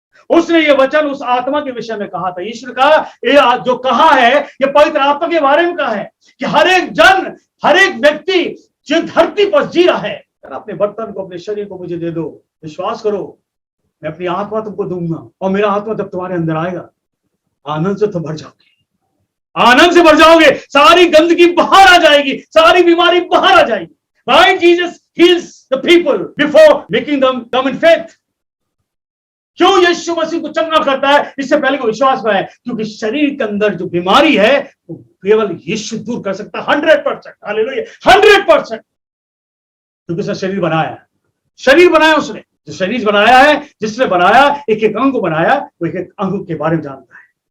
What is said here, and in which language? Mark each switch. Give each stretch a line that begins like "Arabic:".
Hindi: उसने ये वचन उस आत्मा के विषय में कहा था। ईश्वर का ये जो कहा है, ये पवित्र आत्मा के बारे में कहा है कि हर एक जन, हर एक व्यक्ति जो धरती पर जी रहा है, अपने बर्तन को, अपने शरीर को मुझे दे दो, विश्वास करो, मैं अपनी आत्मा तुमको दूंगा, और मेरा आत्मा जब तुम्हारे अंदर आएगा, आनंद से तुम भर जाओगे, आनंद से भर जाओगे, सारी गंदगी बाहर आ जाएगी, सारी बीमारी बाहर आ जाएगी।
English: Why Jesus heals the people before making them come in faith?
Hindi: क्यों यीशु मसीह को चंगा करता है इससे पहले को विश्वास में है? क्योंकि शरीर के अंदर जो बीमारी है वो केवल यीशु दूर कर सकता है। 100%। हालेलुया, 100%। क्योंकि उसने शरीर बनाया है, शरीर बनाया उसने, जो शरीर बनाया है, जिसने बनाया, एक एक अंग को बनाया, वो एक एक अंग के बारे में जानता है।